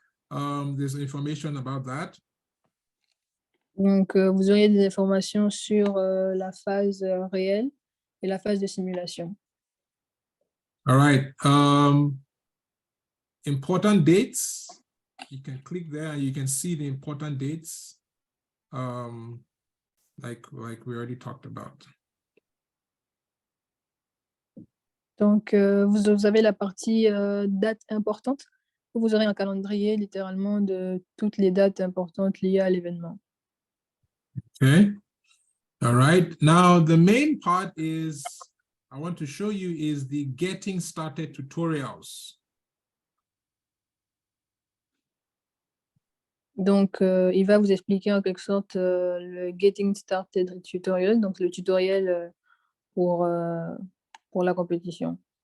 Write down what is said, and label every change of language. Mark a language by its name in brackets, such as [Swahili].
[English] There's information about that. [French] Donc, vous auriez des informations sur la phase réelle et la phase de simulation. [English] All right, important dates. You can click there and you can see the important dates, like we already talked about. [French] Donc, vous avez la partie date importante. Vous aurez un calendrier littéralement de toutes les dates importantes liées à l'événement. [English] Okay. All right. Now, the main part is, I want to show you is the getting started tutorials. [French] Donc, il va vous expliquer en quelque sorte le Getting Started tutorial, donc le tutoriel pour la compétition.